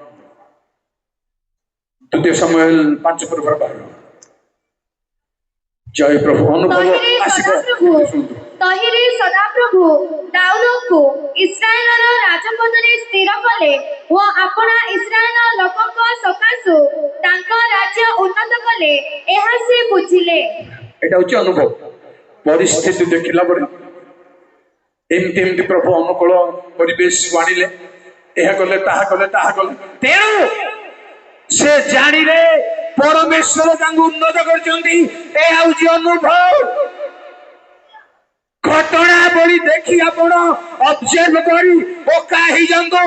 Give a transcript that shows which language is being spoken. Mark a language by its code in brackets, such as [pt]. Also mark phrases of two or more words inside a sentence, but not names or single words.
[or] 2 ସମୁଏଲ 5:12 ଜୟ ପ୍ରଭୁ ଅନୁଭବ ଆସିବ। ତହିଁରେ ସଦାପ୍ରଭୁ ଦାଉଦଙ୍କୁ ଇସ୍ରାଏଲର ରାଜପଦରେ ସ୍ଥିର କଲେ ଓ ଆପଣା ଇସ୍ରାଏଲ ଲୋକଙ୍କ ସକାଶୁ ତାଙ୍କ ରାଜ୍ୟ ଉନ୍ନତ କଲେ ଏହା ସେ ବୁଝିଲେ। [bn] এটা হচ্ছে অনুভব। [or] ପରିସ୍ଥିତି ଦେଖିଲା ପରେ ଏମିତି ଏମିତି ପ୍ରଭୁ ଅନୁକୂଳ ପରିବେଶ ଆଣିଲେ ଏହା କଲେ ତାହା କଲେ ତେଣୁ ସେ ଜାଣିଲେ ପରମେଶ୍ୱର ତାଙ୍କୁ ଉନ୍ନତ କରିଛନ୍ତି। ଏହା ହଉଛି ଅନୁଭବ। ଘଟଣାବଳୀ ଦେଖି ଆପଣ ଅବଜର୍ଭ କରି ଓକା ହେଇଯାନ୍ତୁ।